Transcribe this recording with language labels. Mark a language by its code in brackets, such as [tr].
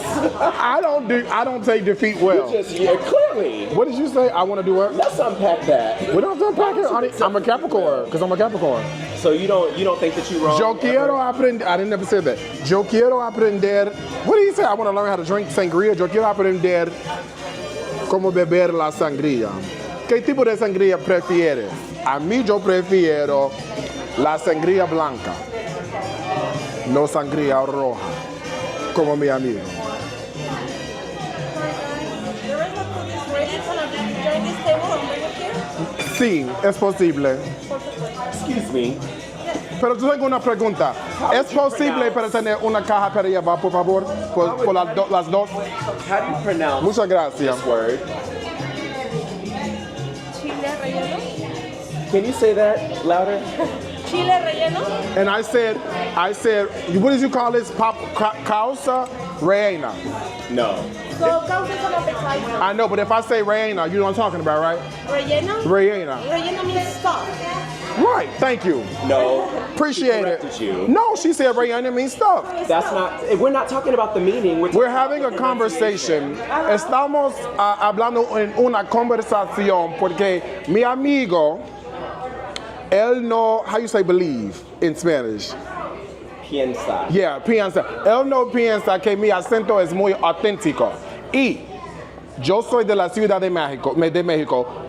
[en] I don't take defeat well. Clearly. What did you say? I want to do what? Let's unpack that. We don't have to unpack it. Honey. I'm a Capricorn because I'm a Capricorn. So you don't think that you're wrong? [es] Yo quiero aprender. [en] I didn't never say that. [es] Yo quiero aprender. [en] What did he say? I want to learn how to drink sangría. [es] Yo quiero aprender cómo beber la sangría. ¿Qué tipo de sangría prefieres? A mí yo prefiero la sangría blanca, no sangría roja, como mi amigo. [en] The rest of food is ready. It's gonna join this table and bring it here. [es] Sí, es posible. [en] Excuse me. [es] Pero yo tengo una pregunta. ¿Es posible para tener una caja para llevar, por favor? Por las dos. [en] How do you pronounce [es] Muchas gracias. [en] this word? [es] Chile relleno. [en] Can you say that louder? [es] Chile relleno. [en] And I said, what did you call this? [es] Causa Reina. [en] No. So causa is an appetizer. I know, but if I say Reina, you know what I'm talking about, right? [es] Relleno. Reina. [en] Relleno means stuff. Right, thank you. No. Appreciate it. corrected you. No, she said Reina means stuff. That's not. We're not talking about the meaning. We're having a conversation. [es] Estamos hablando en una conversación porque mi amigo, él no, [en] how you say believe in Spanish? [es] Piensa. [en] Yeah, piensa. [es] Él no piensa que mi acento es muy auténtico. Y yo soy de la Ciudad de México.